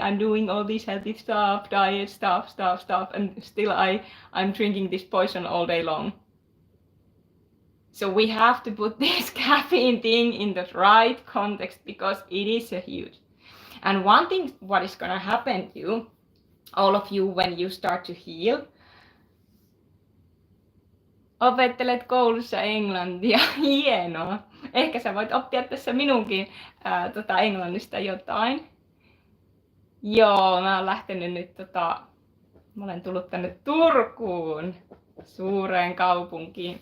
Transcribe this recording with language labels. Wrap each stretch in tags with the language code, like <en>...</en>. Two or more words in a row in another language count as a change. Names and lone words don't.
<en>I'm doing all this healthy stuff, diet stuff, and still I'm drinking this poison all day long. So we have to put this caffeine thing in the right context, because it is a huge. And one thing what is gonna happen to you, all of you, when you start to heal.</en> <fi>Opettelet koulussa englantia. Hienoa. Ehkä sä voit oppia tässä minunkin englannista jotain. Joo, mä oon lähtenyt nyt mä olen tullut tänne Turkuun, suureen kaupunkiin.</fi>